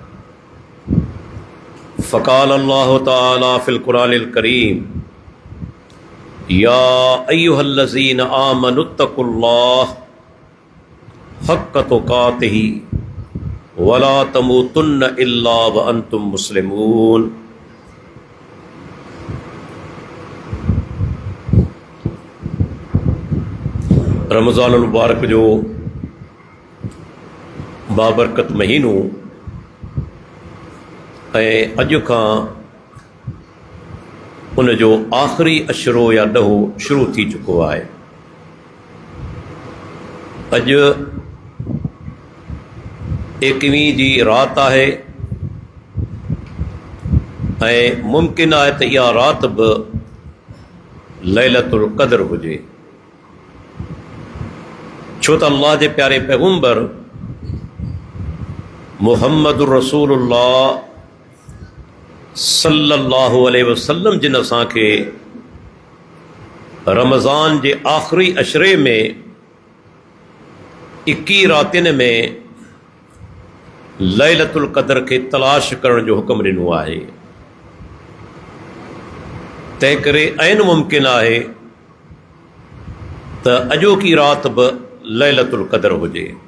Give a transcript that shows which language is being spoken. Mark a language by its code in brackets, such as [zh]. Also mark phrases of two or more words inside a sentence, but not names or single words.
[ar] فقال الله تعالى في القرآن الكريم، يا أيها الذين آمنوا اتقوا الله حق تقاته ولا تموتن إلا وأنتم مسلمون. رمضان المبارك [sd] जो बाबरकत महीनो ऐं अॼु खां उन जो आख़िरी अशरो या ॾहों शुरू थी चुको आहे। अॼु 21वीं जी राति आहे ऐं मुमकिन आहे त इहा राति बि [ar] ليلة القدر [sd] हुजे, छो त अल्लाह जे प्यारे पैगम्बर [ar] محمد رسول الله صلى الله عليه وسلم [sd] जिन असांखे रमज़ान जे आख़िरी अशरे में 21 रातियुनि में [ar] ليلة القدر [sd] खे तलाश करण जो हुक्म ॾिनो आहे। तंहिं करे ऐन मुमकिन आहे त अॼोकी राति बि [ar] ليلة القدر [sd] हुजे।